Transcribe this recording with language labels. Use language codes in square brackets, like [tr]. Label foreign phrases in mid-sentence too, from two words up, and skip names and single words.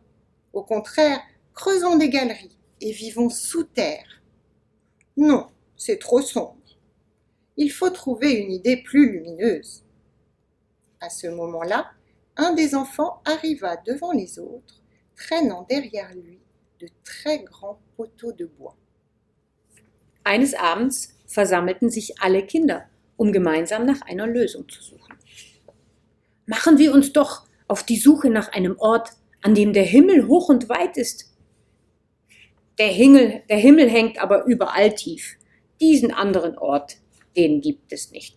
[fr] Au contraire, creusons des galeries et vivons sous terre. Non, c'est trop sombre. Il faut trouver une idée plus lumineuse. À ce moment-là, un des enfants arriva devant les autres, traînant derrière lui de très grands poteaux de bois. [de] Eines Abends versammelten sich alle Kinder, um gemeinsam nach einer Lösung zu suchen. Machen wir uns doch auf die Suche nach einem Ort, an dem der Himmel hoch und weit ist. Der Himmel hängt aber überall tief. Diesen anderen Ort, den gibt es nicht.